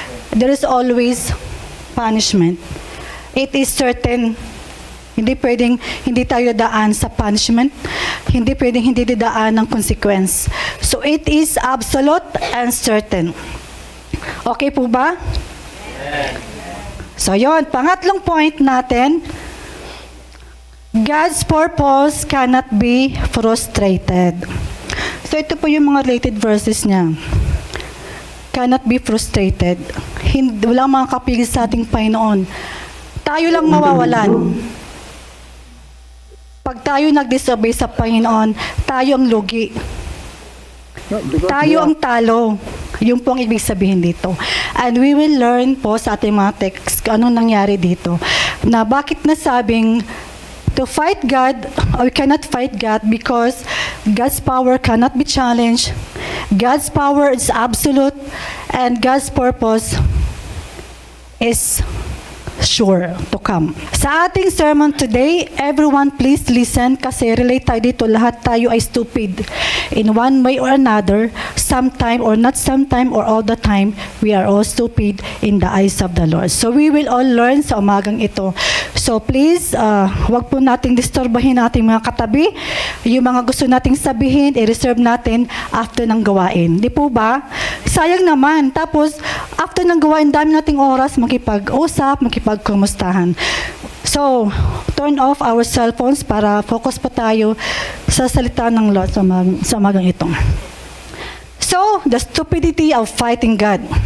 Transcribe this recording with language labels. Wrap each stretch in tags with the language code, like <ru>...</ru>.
<en>There is always punishment. It is certain.</en> <tl>Hindi pwedeng hindi tayo daan sa punishment. Hindi pwedeng hindi didaan ng consequence.</tl> <en>So it is absolute and certain.</en> <tl>Okay po ba? So yon, pangatlong point natin,</tl> <en>God's purpose cannot be frustrated.</en> <tl>So ito po yung mga related verses niya.</tl> <en>Cannot be frustrated.</en> <tl>Walang mga kapigil sa ating Panginoon. Tayo lang mawawalan. Pag tayo nag-disobey sa Panginoon, tayo ang lugi. Tayo ang talo. Yung po ang ibig sabihin dito.</tl> <en>And we will learn</en> <tl>po sa ating mga text anong nangyari dito. Na bakit nasabing</tl> <en>to fight God, we cannot fight God because God's power cannot be challenged. God's power is absolute and God's purpose is sure to come.</en> <tl>Sa ating sermon today,</tl> <en>everyone please listen</en> <tl>kasi relate tayo dito. Lahat tayo ay stupid.</tl> <en>In one way or another, sometime or not sometime or all the time, we are all stupid in the eyes of the Lord. So we will all learn</en> <tl>sa umagang ito. So please, wag po nating disturbahin nating mga katabi. Yung mga gusto nating sabihin, i-reserve natin after ng gawain. Di po ba? Sayang naman. Tapos, after ng gawain, dami nating oras makipag-usap, makipagkumustahan. So,</tl> <en>turn off our cell phones</en> <tl>para focus pa tayo sa salita ng Lord sa umagang ito.</tl> <en>So, the stupidity of fighting God.</en>